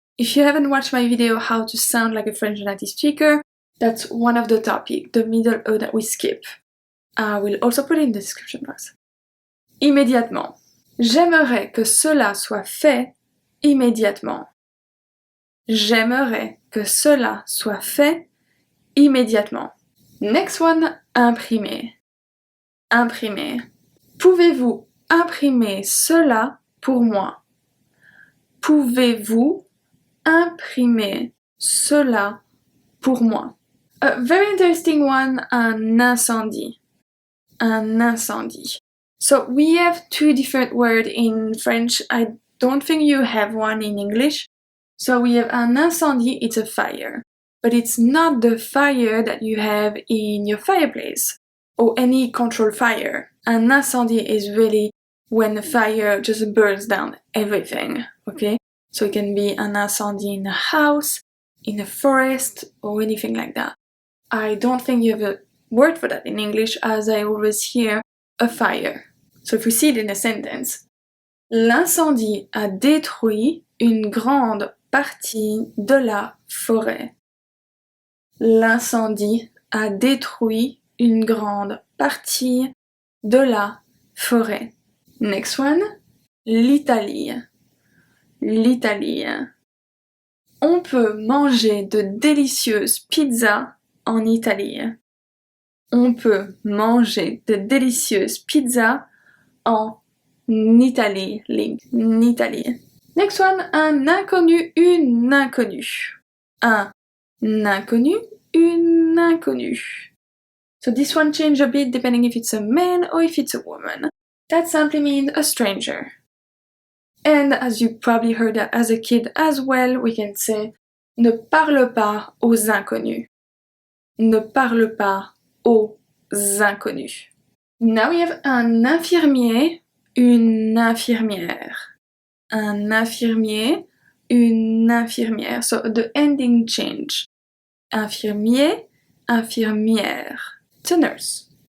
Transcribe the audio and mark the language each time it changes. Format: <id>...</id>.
<en>If you haven't watched my video how to sound like a French native speaker, that's one of the topics, the middle E that we skip. I will also put it in the description box.</en> <fr>Immédiatement. J'aimerais que cela soit fait immédiatement. J'aimerais que cela soit fait immédiatement.</fr> <en>Next one,</en> <fr>imprimer. Imprimer. Pouvez-vous imprimer cela pour moi? Pouvez-vous imprimer cela pour moi?</fr> <en>A very interesting one, un incendie. Un incendie. So we have two different words in French. I don't think you have one in English. So we have un incendie, it's a fire. But it's not the fire that you have in your fireplace or any controlled fire. Un incendie is really when the fire just burns down everything, okay? So it can be un incendie in a house, in a forest, or anything like that. I don't think you have a word for that in English, as I always hear a fire. So if we see it in a sentence,</en> <fr>l'incendie a détruit une grande partie de la forêt. L'incendie a détruit une grande partie de la forêt.</fr> <en>Next one, l'Italie. L'Italie.</en> <fr>On peut manger de délicieuses pizzas en Italie. On peut manger de délicieuses pizzas en Italie. Italie.</fr> <en>Next one,</en> <fr>un inconnu, une inconnue. Un inconnu, une inconnue.</fr> <en>So this one changes a bit depending if it's a man or if it's a woman. That simply means a stranger. And as you probably heard that as a kid as well, we can say</en> <fr>ne parle pas aux inconnus. Ne parle pas aux inconnus.</fr> <en>Now we have</en> <fr>un infirmier, une infirmière. Un infirmier, une infirmière.</fr> <en>So the ending change. Infirmier, infirmière. It's a nurse.</en>